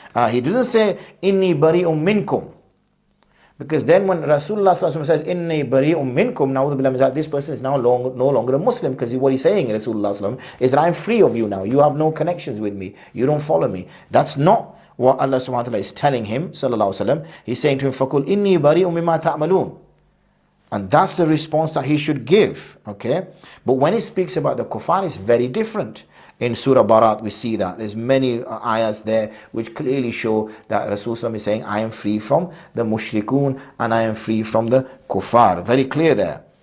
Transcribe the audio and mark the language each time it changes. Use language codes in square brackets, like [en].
[en] He doesn't say, [ar] إِنِّي بَرِيءٌ مِنْكُمْ. [en] Because then when Rasulullah says, Inni bari'um minkum, now this person is now no longer a Muslim, because what he's saying, Rasulullah, is that I'm free of you now. You have no connections with me. You don't follow me. That's not what Allah subhanahu wa ta'ala is telling him, sallallahu alaihi wasallam. He's saying to him, [ar] فَقُلْ إِنِّي بَرِيءٌ مِمَّا تَعْمَلُونَ. [en] And that's the response that he should give. Okay? But when he speaks about the kuffar, it's very different. In Surah Barā, we see that. There's many ayahs there which clearly show that Rasulullah is saying, I am free from the mushrikun and I am free from the kuffar. Very clear there.